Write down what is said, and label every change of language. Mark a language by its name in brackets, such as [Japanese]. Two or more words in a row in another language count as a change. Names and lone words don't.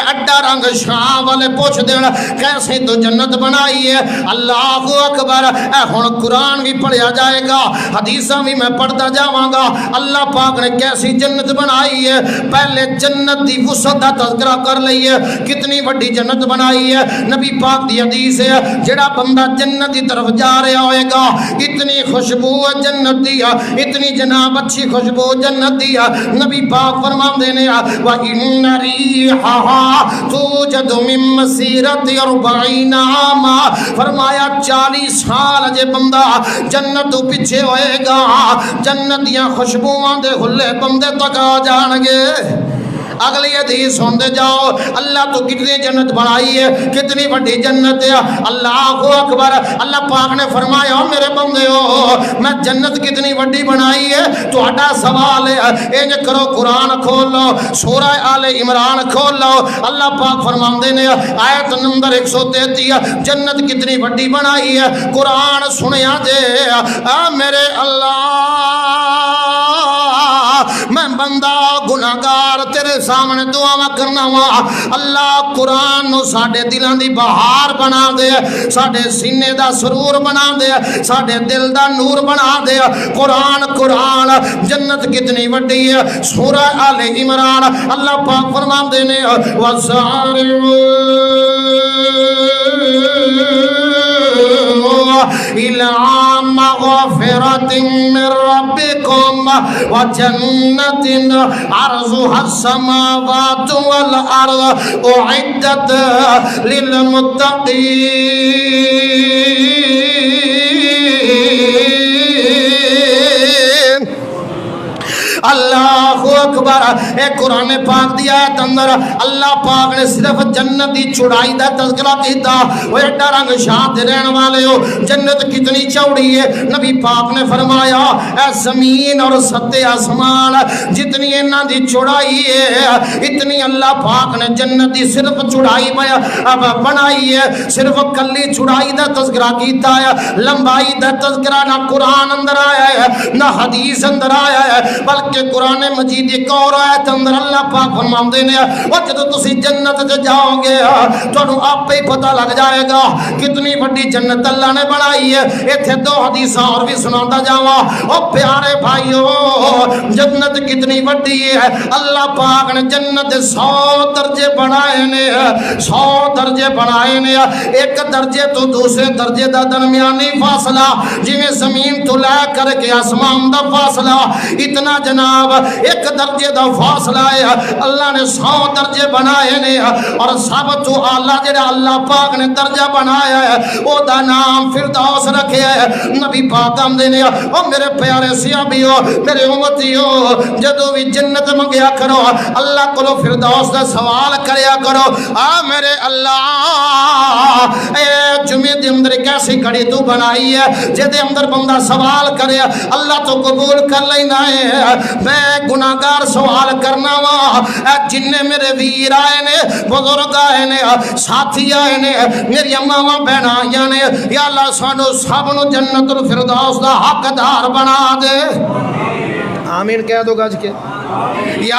[Punjabi] اڈا رنگ شاہ والے پوچھ دینا کیسے تو جنت بنائی ہے [Arabic] اللہ اکبر [Punjabi] اے ہن قرآن بھی پڑھیا جائے گا حدیثاں بھی میں پڑھتا جاواں گا اللہ پاک نے کیسی جنت بنائی ہے پہلے جنت دی وسعت دا تذکرہ کر لئیے کتنی بڑی جنت بنائی ہے نبی پاک دی حدیث ہے جڑا بندہ جنت دی طرف جا رہا ہوئے گا اتنی خوشبو جنت دیا اتنی جناب اچھی خوشبو جنت دیا نبی پاک فرمان دینے [Arabic] وَإِنَّ رِيحَهَا تُوجَدُ مِن مَّسِيرَةِ 40 عَامًا [Punjabi] فرمایا 40 سال جے بندہ جنت تو پیچھے ہوئے گا جنتیاں خوشبوواں دے ہلے بندے تک آ جان گے اگلی حدیث سن دے جاؤ اللہ تو کتنی جنت بنائی ہے کتنی بڑی جنت ہے [Arabic] اللہ اکبر [Punjabi] اللہ پاک نے فرمایا میرے بندے ہو میں جنت کتنی بڑی بنائی ہے تو اڈا سوال ہے انج کرو قرآن کھول لو سورہ آل عمران کھول لو اللہ پاک فرماندے نے آیت نمبر 133 جنت کتنی بڑی بنائی ہے قرآن سنیا جے میرے اللہ میں بندہ گناہگار تیرے سامنے دعا کرنا وا اللہ قرآن نو ساڈے دلاں دی بہار بنا دے ساڈے سینے دا سرور بنا دے ساڈے دل دا نور بنا دے قرآن جنت کتنی وڈی ہے سورہ آل عمران اللہ پاک فرماندے نے وَسَارِعُوا [Arabic] إِلَىٰ مَغْفِرَةٍ مِّن رَّبِّكُمْ وَجَنَّةٍ عَرْضُهَا السَّمَاوَاتُ وَالْأَرْضُ أُعِدَّتْ لِلْمُتَّقِينَ اللہ اکبر [Punjabi] اے قرآن پاک دی آیت اندر اللہ پاک نے صرف جنت دی چوڑائی دا تذکرہ کیتا وہ ایڈا رنگ شان دے رہن والے ہو جنت کتنی چوڑی ہے نبی پاک نے فرمایا اے زمین اور ستے آسمان جتنی انہاں دی چوڑائی ہے اتنی اللہ پاک نے جنت دی صرف چوڑائی بنائی ہے صرف کلی چوڑائی دا تذکرہ کیتا ہے لمبائی دا تذکرہ نہ قرآن اندر آیا ہے نہ حدیث اندر آیا ہے بلکہ قرآن مجید ایک اور آیت اندر اللہ پاک فرماندے نے اور جدو تسی جنت تے جاؤ گے تانوں آپ ہی پتہ لگ جائے گا کتنی بڑی جنت اللہ نے بنائی ہے ایتھے دو حدیثاں اور بھی سناتا جاواں او پیارے بھائیو جنت کتنی بڑی ہے اللہ پاک نے جنت 100 درجے بنائے نے 100 درجے بنائے نے ایک درجے تو دوسرے درجے دا درمیانی فاصلہ جویں زمین تو لے کر کے آسمان دا فاصلہ اتنا جناب ایک درجے دا فاصلہ ہے اللہ نے 100 درجے بنائے نے اور سب تو اعلیٰ جڑا اللہ پاک نے درجہ بنایا ہے او دا نام فردوس رکھیا ہے نبی پاک آندے نے او میرے پیارے صحابیو میرے امتیو جدو بھی جنت منگیا کرو اللہ کو فردوس دا سوال کریا کرو میرے اللہ اے جمعے دے اندر کیسی گھڑی تو بنائی ہے جدے اندر بندہ سوال کرے اللہ تو قبول کر لینا ہے میں گناہگار سوال کرنا وا جننے میرے ویر آئے نے بزرگ آئے نے ساتھی آئے نے میری اماں بہن آئے نے یا اللہ سانو سب نو جنت الفردوس دا حقدار بنا دے آمین کہہ دو گج کے یا